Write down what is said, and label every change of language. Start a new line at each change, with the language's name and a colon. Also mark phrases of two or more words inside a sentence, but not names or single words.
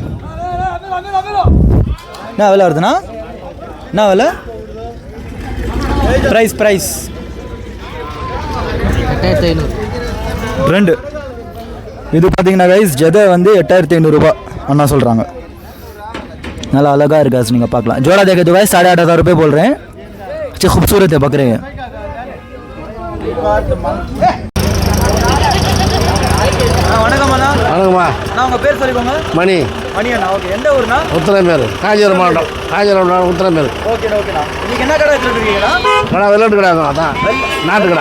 Tamil: என்ன விலை வருதுண்ணா? என்ன விலை? ப்ரைஸ் 2. இது பார்த்தீங்கன்னா கைஸ் ஜெதை வந்து 8,500 ரூபா அண்ணா சொல்கிறாங்க. நல்லா அழகாக இருக்கா, நீங்கள் பார்க்கலாம்.
Hindi: जोड़ा देखे तो गाइस 8,500 रुपये बोल रहे हैं. अच्छे खूबसूरत है बकरे हैं.
Tamil: வணக்கம் அண்ணா. வணக்கம்மா. நான் உங்கள் பேர் சொல்லிக்கோங்க. மணி. மணியண்ணா ஓகே. எந்த ஊர்னா? உத்திரமேரு, காஞ்சிபுரம் மாவட்டம். காஞ்சிபுரம் மாவட்டம் உத்திரமேரு. ஓகேண்ணா ஓகேண்ணா. இன்னைக்கு என்ன கடை வச்சுருக்கீங்கண்ணா? கடை வெள்ளாட்டு கடை அதான் நாட்டு கடை.